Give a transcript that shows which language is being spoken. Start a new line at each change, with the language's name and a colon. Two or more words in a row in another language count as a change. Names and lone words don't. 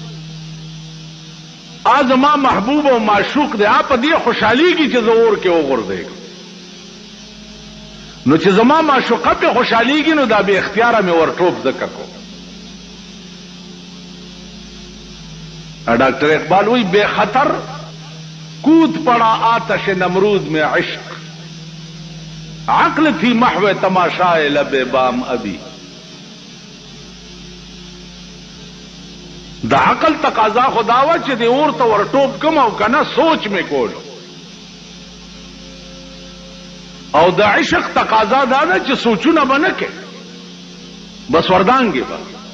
Pashto: زما محبوب او معشوق دی په دې خوشحالېږي چې زه اور کې وغورځېږم. نو چې زما معشوقه پې خوشحالېږي نو دا بې اختیاره مې ورټوپ ځکه کو.
Urdu: ډاکټر اقبال وی بے خطر کود پڑا آتش نمرود میں عشق عقل تھی محو تماشائے لب بام ابھی.
Pashto: دا عقل تقاضا خداوا چې دی اور ته ورټوپ کم او کنه سوچ می کول او د عشق تقاضا دا نه چې سوچونه بنه کې بس وردانګي با.